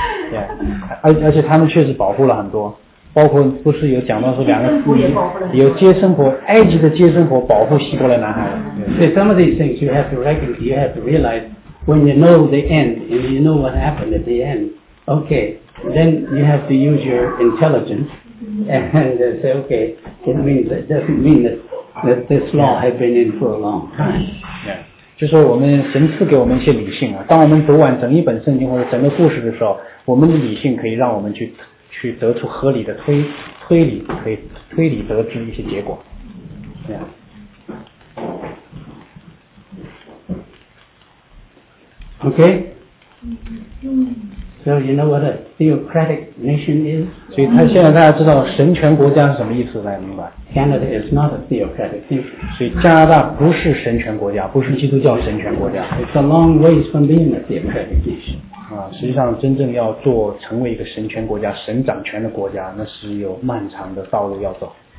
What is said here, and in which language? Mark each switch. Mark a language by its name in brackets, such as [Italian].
[Chinese] 对，而且他们确实保护了很多，包括不是有讲到说两个妇女，有接生婆，埃及的接生婆保护希伯来男孩。 [English] So some of these things you have to recognize, you have to realize when you know the end and you know what happened at the end. Okay, then you have to use your intelligence and say, okay, it doesn't mean that this law had been in for a long time. [Chinese] Yeah. 就是说我们神赐给我们一些理性啊，当我们读完整一本圣经或者整个故事的时候，我们的理性可以让我们去得出合理的推理，可以推理得知一些结果。 [English] Yeah. Okay. So you know what a theocratic nation is? [Chinese] 所以他现在大家知道神权国家是什么意思，大家明白？ [English] Canada is not a theocratic nation. [Chinese] 所以加拿大不是神权国家，不是基督教神权国家。 [English] It's a long ways from being a theocratic nation. [Chinese] 实际上真正要做成为一个神权国家、神掌权的国家，那是有漫长的道路要走。